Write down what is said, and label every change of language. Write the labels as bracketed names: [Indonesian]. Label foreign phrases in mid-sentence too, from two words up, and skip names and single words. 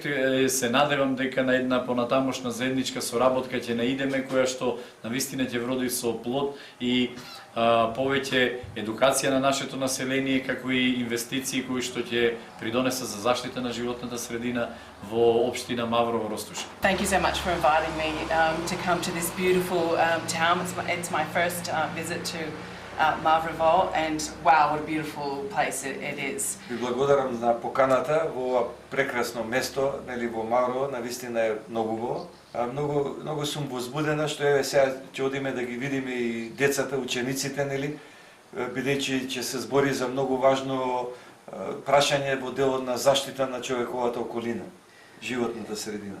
[Macedonian] Се надевам дека на една понатамошна заедничка соработка ќе наидеме, која што навистина ќе вроди со плод и повеќе едукација на нашето население, како и инвестиции кои што ќе придонесат за заштита на животната средина во општина Маврово Рустуше. [English] Thank you so much for inviting me to come to this beautiful town. It's my first visit to Mavrovo, and wow, what a beautiful place it is. [Macedonian] Ви благодарам на поканата во ова прекрасно место, нели во Маврово, навистина е многу убаво. Многу сум возбудена што еве сега ќе одиме да ги видиме и децата, учениците, нели, бидејќи ќе се збори за многу важно прашање во делот на заштита на човековата околина, животната средина.